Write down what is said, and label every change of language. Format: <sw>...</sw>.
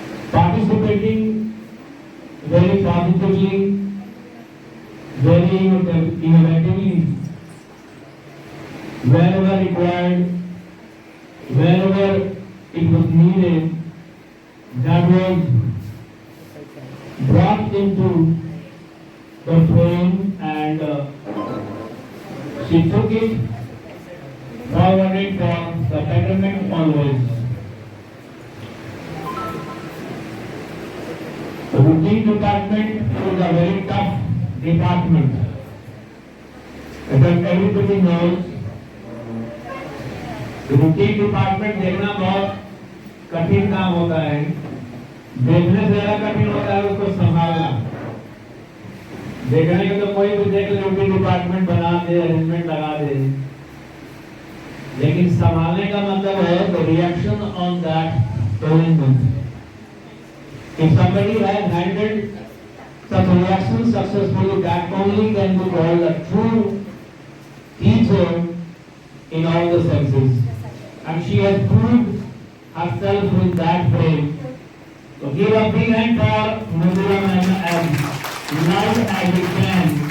<en>participating very positively, very innovatively, wherever required, wherever it was needed, that was brought into the frame and she took it forwarded for the betterment always. The routine department is a very tough department. As everybody knows, the routine department</en> <hi>देखना बहुत कठिन काम होता है. देखने से ज़्यादा कठिन होता है उसको संभालना. देखने के तो कोई भी देख ले रूटीन डिपार्टमेंट बना दे, अरेंजमेंट लगा दे. लेकिन संभालने का मतलब है</hi> <en>the reaction on that arrangement. If somebody has handled such reactions successfully, that only can be called a true teacher in all the senses. And she has proved herself in that way. So give a big hand for Mridula ma'am as loud as we can.</en>